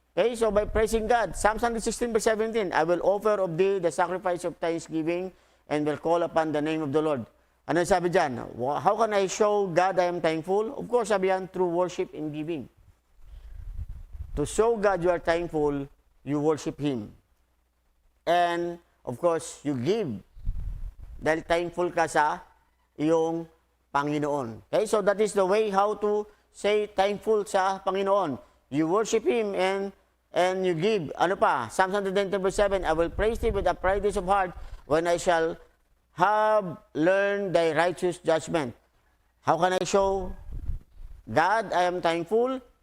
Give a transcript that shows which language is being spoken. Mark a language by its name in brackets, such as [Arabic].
[English] Okay, so by praising God, Psalms 116 verse 17, I will offer of thee the sacrifice of thanksgiving and will call upon the name of the Lord. [Filipino] Ano sabi dyan? [English] How can I show God I am thankful? Of course, sabi yan, through worship and giving. To show God you are thankful, you worship Him. And, of course, you give. [Filipino] Dahil thankful ka sa iyong Panginoon. [English] Okay, so that is the way how to say thankful sa Panginoon. You worship Him and you give. Ano pa? Psalms 110 verse 7, I will praise Thee with uprightness of heart when I shall have learned Thy righteous judgment. How can I show God I am thankful?